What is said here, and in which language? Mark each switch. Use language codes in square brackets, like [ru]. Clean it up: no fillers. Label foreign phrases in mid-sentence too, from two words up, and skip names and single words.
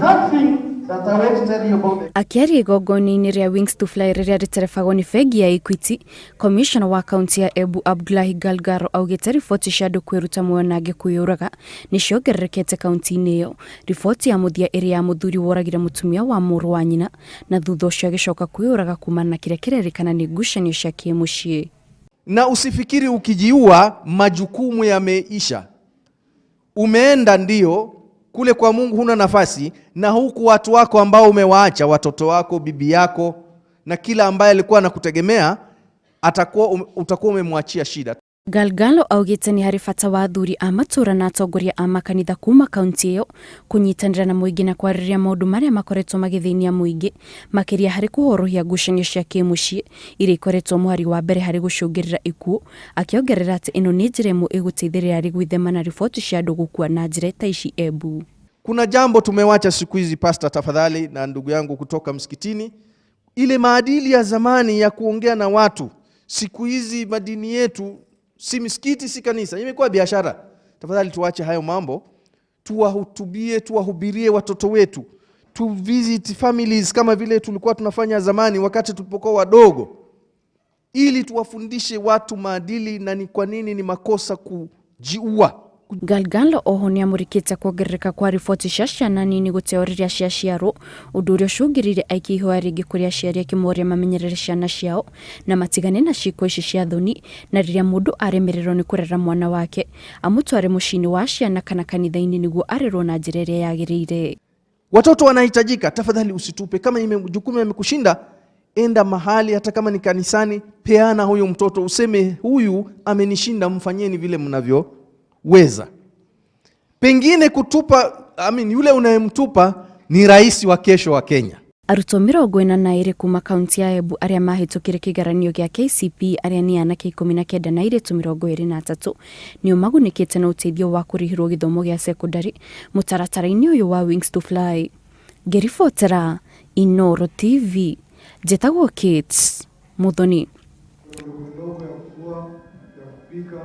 [ki] Akiaria igongona-inĩ rĩa Wings to Fly rĩrĩa rĩterebagwo nĩ bengi ya Equity, Komicona wa kaunti ya Embu Abdulahi Galgalo augite riboti cia andu kwiruta mwanange kwiyuraga nĩ ciongererekete kaunti-inĩ ĩyo. Riboti ya muthia ĩrĩa ya muthuri woragire mutumia wa mũrũ wa nyina na thutha ũcio agĩcoka kwiyuraga kuumana na kĩrĩa kĩrerĩkana nĩ ngucanio cia kĩmũciĩ. [sw] Na usifikiri ukijiua majukumu yameisha. Umeenda ndio kule kwa Mungu, huna nafasi, na huku watu wako ambao umewaacha, watoto wako, bibi yako na kila ambaye alikuwa anakutegemea utakuwa umemwachia shida. [ki] Galgalo augite ni hari bata wa athuri a matura na atongoria a makanitha kuma kaunti iyo kunyitanira na muingi na kwariria maundu maria makoretwo magithinia muingi makiria hari kuhorohia ngucanio cia kimuciĩ iria ikoretwo muhari wa mbere hari gucungirira ikuũ, akiongerera ati ino ni njira imwe iguteithĩrĩria hari gwithema na riboti cia andu gukua na njira ta ici Embu. [sw] Kuna jambo tumewacha siku hizi, pastor tafadhali na ndugu yangu kutoka msikitini, ile maadili ya zamani ya kuongea na watu. Siku hizi madini yetu si misikiti, si kanisa, imekuwa biashara. Tafadhali tuache hayo mambo, tuwahutubie, tuwahubirie watoto wetu, tu [en] visit families [sw] kama vile tulikuwa tunafanya zamani wakati tulipokuwa wadogo, ili tuwafundishe watu maadili na ni kwa nini ni makosa kujiua. [ki] Galgalo oho ni amurikite kuongerereka kwa riboti cia ciana nini guteoriria cia ciaro, undu uria ucungirire aiki ihoya ringi kuri aciari akimoria mamenyerere ciana ciao na matigane na ciiko ici cia thoni, na riria mundu aremererwo ni kurera mwana wake amutware mucini wa ciana kana kanitha-ini niguo arerwo na njira iria yagirire. [sw] Watoto wanahitajika, tafadhali usitupe. Kama jukumu yamekushinda, enda mahali, hata kama ni kanisani, peana huyo mtoto, useme huyu amenishinda, mfanyeni vile mnavyoweza. Pengine kutupa, yule unayemtupa ni rais wa kesho wa Kenya. [ki] Arutwo 42 kuma kaunti ya Embu aria mahitukire kigeranio gya KCPE aria ni anake 19 na airĩtu 23 nĩo magunikite na uteithio wa kurihirwo githomo gya secondary mutaratara-ini uyu wa Wings to Fly. Ngĩribotera Inoro TV, Jetagwo Kids Muthoni.